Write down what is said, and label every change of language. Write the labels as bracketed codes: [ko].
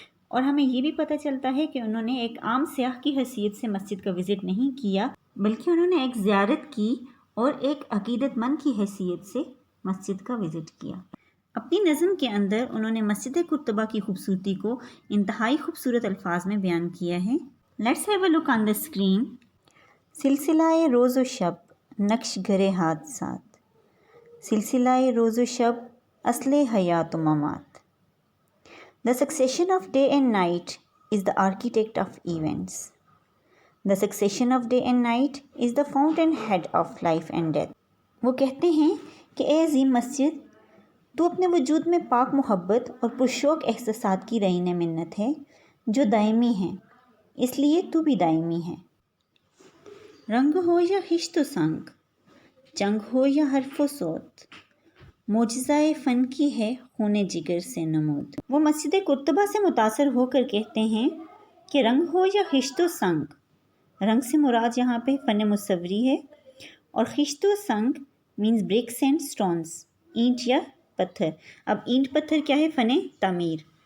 [ur] اور ہمیں یہ بھی پتہ چلتا ہے کہ انہوں نے ایک عام سیاح کی حیثیت سے مسجد کا وزٹ نہیں کیا بلکہ انہوں نے ایک زیارت کی اور ایک عقیدت مند کی حیثیت سے مسجد کا وزٹ کیا۔ اپنی نظم کے اندر انہوں نے مسجد قرطبہ کی خوبصورتی کو انتہائی خوبصورت الفاظ میں بیان کیا ہے۔ [en] Let's have a look on the screen. [ur] سلسلہ روز و شب نقش گرے حادثات، سلسلہ روز و شب اصل حیات و ممات۔ [en] The succession of day and night is the architect of events. The succession of day and night is the fountainhead of life and death. [ur] وہ کہتے ہیں کہ اے عظیم مسجد، تو اپنے وجود میں پاک محبت اور پرشوق احساسات کی رعین منت ہے جو دائمی ہیں، اس لیے تو بھی دائمی ہے۔ رنگ ہو یا خشت و سنگ، جنگ ہو یا حرف و صوت، معجزہ فن کی ہے خون جگر سے نمود۔ وہ مسجد قرطبہ سے متاثر ہو کر کہتے ہیں کہ رنگ ہو یا خشت و سنگ، رنگ سے مراد یہاں پہ فن مصوری ہے، اور خشت و سنگ [en] means bricks and stones, [ur] اینٹ یا پتھر۔ اب اینٹ پتھر کیا ہے؟ فن تعمیر۔